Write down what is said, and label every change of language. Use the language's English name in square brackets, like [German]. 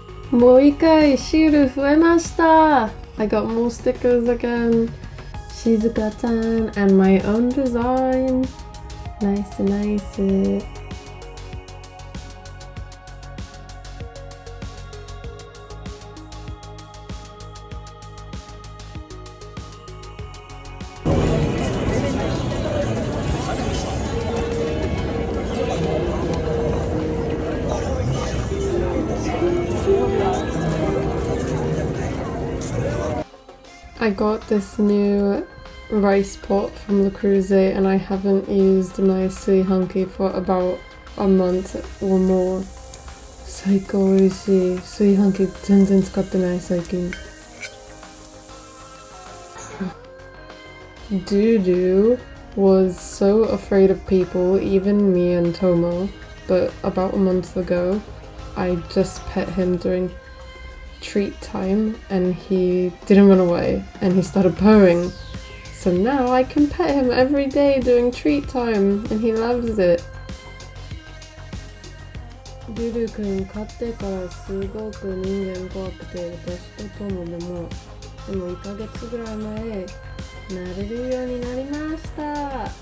[Japanese] もう一回シール増えました。 [English] I got more stickers again. 静香ちゃん and my own design. Nice. I got this new rice pot from Le Creuset and I haven't used my炊飯器 for about a month or more. [Japanese] 最高美味しい。炊飯器全然使ってない最近。 [English] Dudu was so afraid of people, even me and Tomo, but about a month ago, I just pet him during treat time and he didn't run away and he started purring. So now I can pet him every day during treat time and he loves it. [Japanese] ルル君飼ってからすごく人間怖くて、私とトモでも1ヶ月ぐらい前慣れるようになりました。